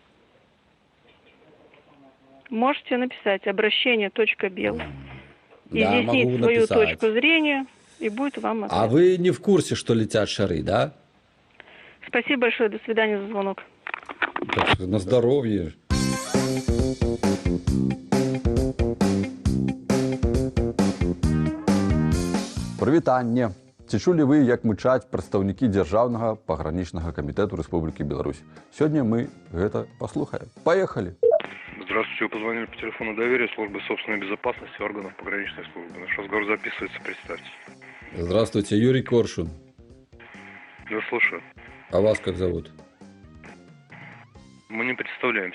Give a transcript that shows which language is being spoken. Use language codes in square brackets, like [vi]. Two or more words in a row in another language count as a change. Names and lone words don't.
[ru] Можете написать обращение.бел. Да, могу Изъяснить свою написать. точку зрения, и будет вам ответ. А вы не в курсе, что летят шары, да? Спасибо большое, до свидания за звонок. Так что на здоровье. [be] Прывітанне. Ці чулі вы, як мычаць прадстаўнікі дзяржаўнага пагранічнага камітэту Рэспублікі Беларусь? Сёння мы гэта паслухаем. [ru] Поехали. Здравствуйте, вы позвонили по телефону доверия службы собственной безопасности органов пограничной службы. Наш разговор записывается, представьтесь. Здравствуйте, Юрий Коршун. Я слушаю. А вас как зовут? Мы не представляемся.